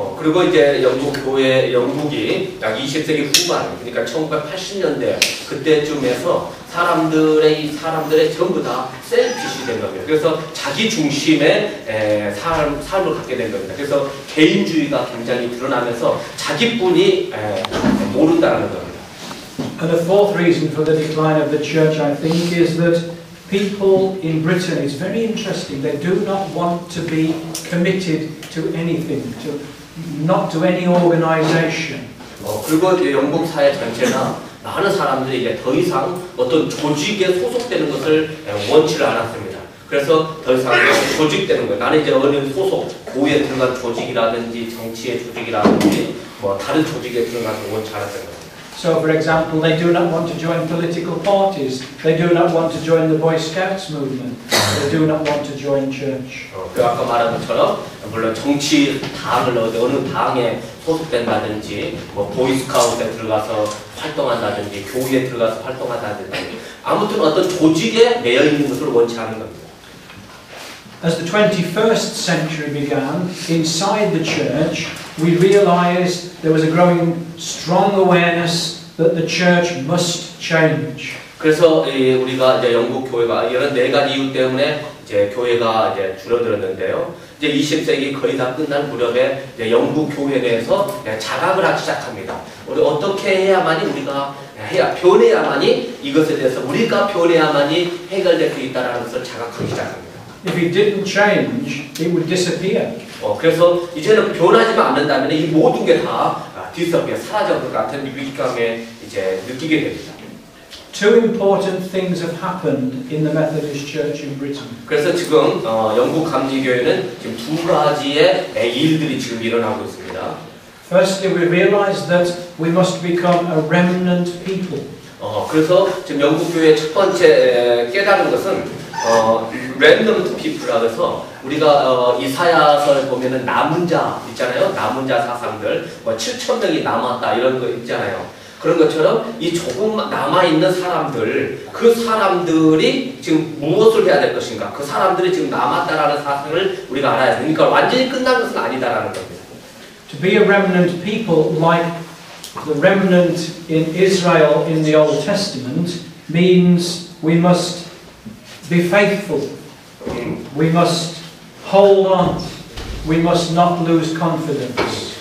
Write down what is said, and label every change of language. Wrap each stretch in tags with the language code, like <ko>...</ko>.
<ko>그리고 이제 영국이 약 20세기 후반, 그러니까 1980년대 그때쯤에서 사람들의 전부 다 셀피시 된 겁니다. 그래서 자기 중심의 삶을 갖게 된 겁니다. 그래서 개인주의가 굉장히 드러나면서 자기뿐이 모른다는 겁니다.</ko> <en>And the fourth reason for the decline of the church, I think, is that people in Britain, it's very interesting, they do not want to be committed to anything, not to any organisation.</en> <ko>그리고 영국 사회 전체나 많은 사람들이 이제 더 이상 어떤 조직에 소속되는 것을 원치를 않았습니다. 그래서 더 이상 조직되는 거예요. 나는 이제 어느 소속, 교회에 들어간 조직이라든지 정치의 조직이라든지 뭐 다른 조직에 들어가서 원치 않았던 겁니다.</ko> <en>So, for example, they do not want to join political parties. They do not want to join the Boy Scouts movement. They do not want to join church.</en> <ko>그 아까 말한 것처럼 물론 정치 당을 어느 당에 소속된다든지 뭐 보이스카우트에 들어가서 활동한다든지 교회에 들어가서 활동한다든지 아무튼 어떤 조직에 매여 있는 것을 원치 않은 겁니다.</ko> <en>As the 21st century began, inside the church, we realized there was a growing strong awareness that the church must change.</en> <ko>그래서 우리가 이제 영국 교회가 이런 네 가지 이유 때문에 이제 교회가 이제 줄어들었는데요. 이제 20세기 거의 다 끝난 무렵에 이제 영국 교회 내에서 자각을 하기 시작합니다. 우리 어떻게 해야만이 우리가 변해야만이 이것에 대해서 우리가 변해야만이 해결될 수 있다라는 것을 자각하기 시작합니다.</ko> <en>If it didn't change, it would disappear.</en> <ko>그래서 이제는 변하지만 않는다면 이 모든 게 다 disappear, 사라질 것 같은 위기감에 이제 느끼게 됩니다.</ko> <en>Two important things have happened in the Methodist Church in Britain.</en> <ko>그래서 지금 영국 감리교회는 지금 두 가지의 일들이 지금 일어나고 있습니다.</ko> <en>Firstly, we realize that we must become a remnant people.</en> <ko>그래서 지금 영국 교회의 첫 번째 깨달은 것은 랜덤 피플이라고 해서 우리가 이사야서를 보면은 남은 자 있잖아요. 남은 자 사상들 뭐 7,000명이 남았다 이런 거 있잖아요. 그런 것처럼 이 조금 남아있는 사람들 그 사람들이 지금 무엇을 해야 될 것인가 그 사람들이 지금 남았다라는 사실을 우리가 알아야 돼요. 그러니까 완전히 끝난 것은 아니다라는 겁니다.</ko> <en>To be a remnant people like the remnant in Israel in the Old Testament means we must be faithful. We must hold on. We must not lose confidence.</en>